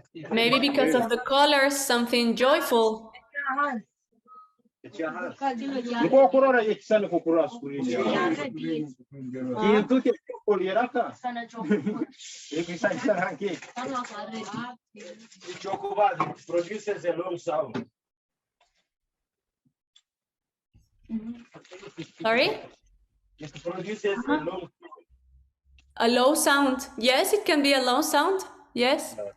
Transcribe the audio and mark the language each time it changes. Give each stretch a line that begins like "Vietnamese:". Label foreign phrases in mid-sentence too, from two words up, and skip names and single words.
English: Maybe because of the colors, something joyful.
Tooro: Nkokurora ekisani kukurora screen kintu kyokolieraka ekisani hanke
English: Chocolate produces a low sound. Sorry? It produces a low sound. A low sound. Yes, it can be a low sound. Yes.